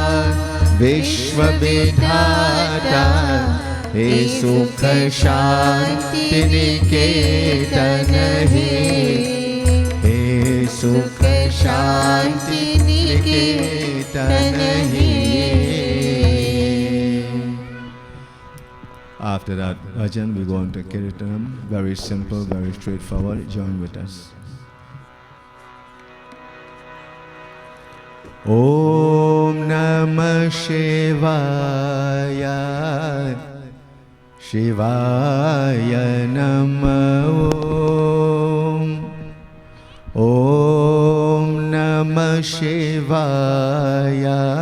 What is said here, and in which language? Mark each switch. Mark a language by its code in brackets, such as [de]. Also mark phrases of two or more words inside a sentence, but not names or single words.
[hi] विश्वविधाता हे सुख शांति निकेतन हे हे सुख शांति निकेतन हे [en] After that bhajan we go on to Kirtanam, very simple, very straightforward. Join with us. [sa] ॐ नमः शिवाय शिवाय नमः ॐ नमः शिवाय